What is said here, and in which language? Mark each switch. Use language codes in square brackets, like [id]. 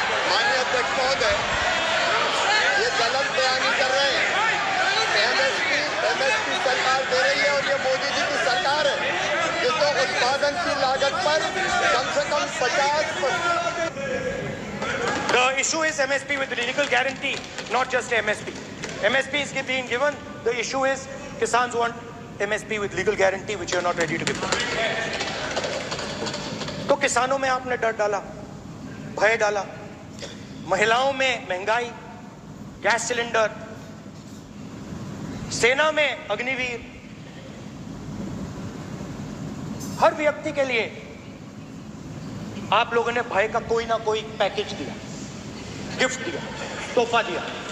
[hi] माननीय अध्यक्ष महोदय, ये गलत बयानी कर रहे हैं। एमएसपी सरकार दे रही है और ये मोदी जी की सरकार है जिसको उत्पादन की लागत पर कम से कम 50%। [en] The issue is MSP with legal guarantee, not just MSP. MSP is being given. The issue is Kisans want MSP with legal guarantee, which you are not ready to give. [hi] तो किसानों में आपने डर डाला, भय डाला, महिलाओं में महंगाई, गैस सिलेंडर, सेना में अग्निवीर, हर व्यक्ति के लिए आप लोगों ने भय का कोई ना कोई पैकेज दिया, गिफ्ट दिया, तोहफा दिया।